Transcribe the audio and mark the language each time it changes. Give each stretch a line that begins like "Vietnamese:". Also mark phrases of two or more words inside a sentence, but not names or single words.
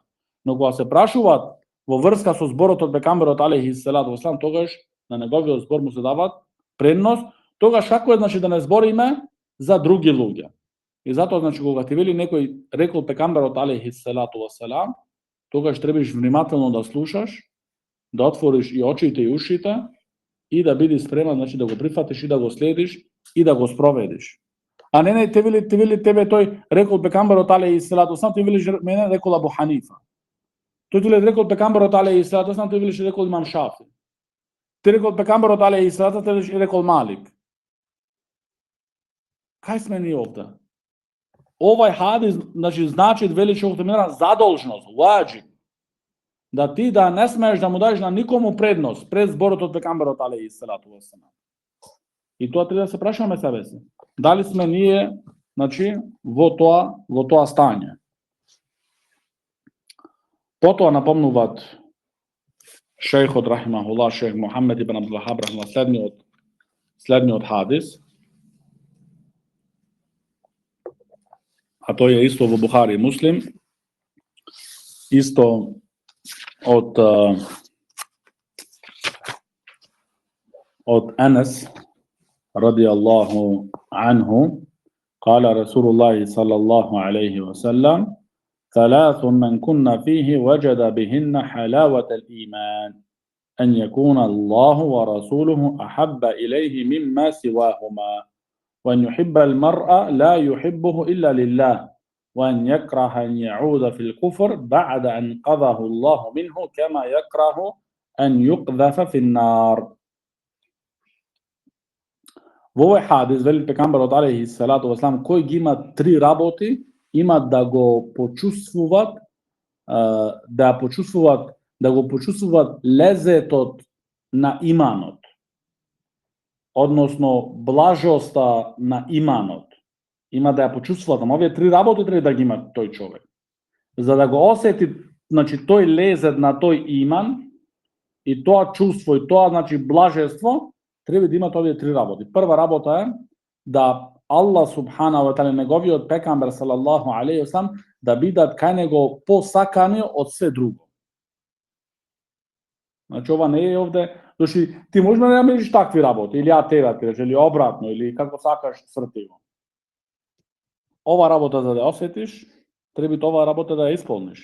Macedonian: Но кога се прашуваат во врска со зборот од пекамберот
Arabic: عليه الصلاة والسلام,
Macedonian: тогаш на неговиот збор му се дават предност, тогаш како е значи да не збориме за други луѓе. И затоа значи кога ти вели некој рекол пекамберот
Arabic: عليه الصلاة والسلام,
Macedonian: тогаш требаш внимателно да слушаш, да отвориш и очите и ушите и да бидеш спремен значи да го прифатиш и да го следиш и да го спроведиш. А не те вели тебе тој рекол пекамберот
Arabic: عليه الصلاة والسلام,
Macedonian: ти велиш мене рекол Абу Ханифа. Тој ти рекол пекамберот
Arabic: عليه الصلاة والسلام,
Macedonian: ти велиш рекол имам Шафи. Ти рекол пекамберот
Arabic: عليه الصلاة والسلام,
Macedonian: ти рекол Малик. Кај сме ние овде? Овај хадис, значи вели шейхот Емина задолжност, ваџиб, да ти да не смееш да му дадеш на никому предност пред зборот од пекамберот
Arabic: عليه الصلاة والسلام.
Macedonian: И тоа треба да се прашаме себе си. Дали сме ние, во тоа стање? Потоа напомнуваат шейхот рахимахуллах, шейх Мухамед ибн Абдул Вахаб рахимахуллах, следниот хадис, а тој е исто во Бухари и Муслим, исто од Анас
Arabic: رضي الله عنه, قال رسول الله صلى الله عليه وسلم ثلاث من كن فيه وجد بهن حلاوة الإيمان أن يكون الله ورسوله أحب إليه مما سواهما وأن يحب المرء لا يحبه إلا لله وأن يكره أن يعود في الكفر بعد أن قذه الله منه كما يكره أن يقذف في النار.
Macedonian: Во овој хадис вели пекамберот
Arabic: عليه الصلاة والسلام,
Macedonian: кој ги има три работи, има да го почувствуваат, да го почувствуваат лезетот на иманот, односно блажоста на иманот. Има да ја почувствуваат, ама овие три работи треба да ги има тој човек. За да го осети, тој лезет на тој иман и тоа чувство и тоа блажество, треба да имат овие три работи. Прва работа е да Аллах
Arabic: سبحانه وتعالى,
Macedonian: неговиот пекамбер
Arabic: صلى الله عليه وسلم,
Macedonian: да бидат кај него посакани од се друго. Ова не е овде, ти можеш да намериш такви работи, или ја тебе кажеш, или обратно, или како сакаш сртиво. Ова работа за да осетиш, треба оваа работа да ја исполниш.